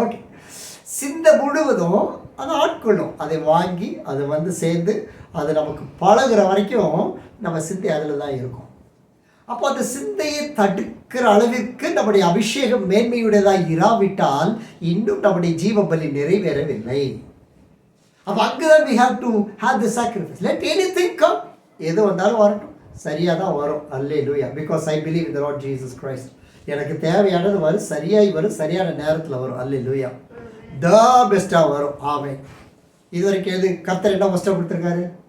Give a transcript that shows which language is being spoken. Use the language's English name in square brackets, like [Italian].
[Tamil] Okay, சிந்தை முழுவதும் அதை ஆட்கொள்ளும். அதை வாங்கி அதை சேர்ந்து அது நமக்கு பழகிற வரைக்கும் நம்ம சிந்தை அதில் தான் இருக்கும். அப்போ அந்த சிந்தையை தடுக்கிற அளவிற்கு நம்முடைய அபிஷேகம் மேன்மையுடையதாக இராவிட்டால் இன்னும் நம்முடைய ஜீவ பலி நிறைவேறவில்லை. அப்போ அங்கே தான் [English] we have to have the sacrifice. Let anything come. [Tamil] எது வந்தாலும் வரட்டும், சரியாக தான் வரும். அல்லேலூயா. [English] Because I believe in the Lord Jesus Christ. [Tamil] எனக்கு தேவையானது வரும், சரியாகி வரும், சரியான நேரத்தில் வரும். அல்லேலூயா. த பெஸ்ட்டாக வரும். ஆமென். இது வரைக்கும் எது கர்த்தர் என்ன ஒஸ்ட்டாக கொடுத்துருக்காரு?